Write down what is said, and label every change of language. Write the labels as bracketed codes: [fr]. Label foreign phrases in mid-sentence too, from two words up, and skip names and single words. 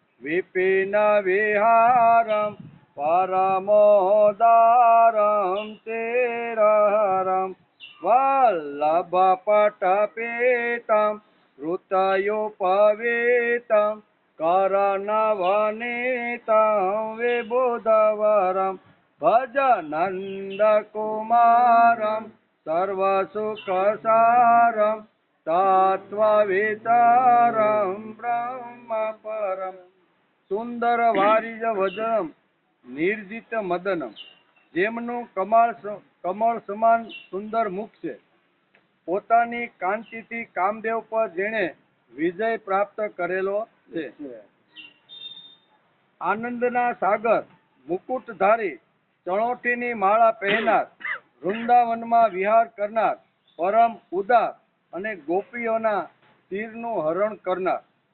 [sa] विपिनविहारं परमोदारं चिरहरं वल्लभपटपीतं ऋतयोपवीतं करनवनीतं विबुधवरं भज नन्दकुमारं सर्वसुखसारं तत्त्वविचारं ब्रह्मपरं સુંદર વારિજ વજનમ નિર્જિત મદનમ [gu] જેમનું કમળ સમાન સુંદર મુખ છે પોતાની કાંતિથી કામદેવ પર જેણે વિજય પ્રાપ્ત કરેલો છે આનંદના સાગર મુકુટધારી ચણોઠીની માળા પહેરનાર વૃંદાવનમાં વિહાર કરનાર પરમ ઉદાર અને ગોપીઓના તીરનું હરણ કરનાર